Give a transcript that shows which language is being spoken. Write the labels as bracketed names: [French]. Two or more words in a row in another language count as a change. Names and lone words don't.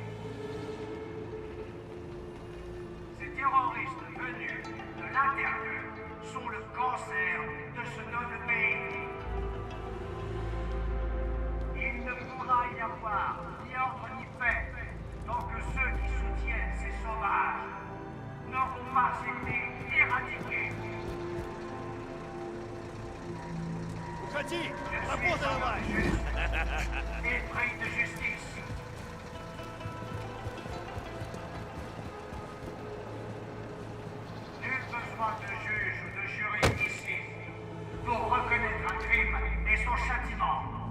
[French] Ces terroristes venus de l'intérieur sont le cancer de ce noble pays. Il ne pourra y avoir ni ordre ni paix tant que ceux qui soutiennent ces sauvages n'auront pas été éradiqués. [Russian] Уходи! Работа давай! [French] Esprit de justice. Nul besoin de juge ou de jury ici pour reconnaître un crime et son châtiment.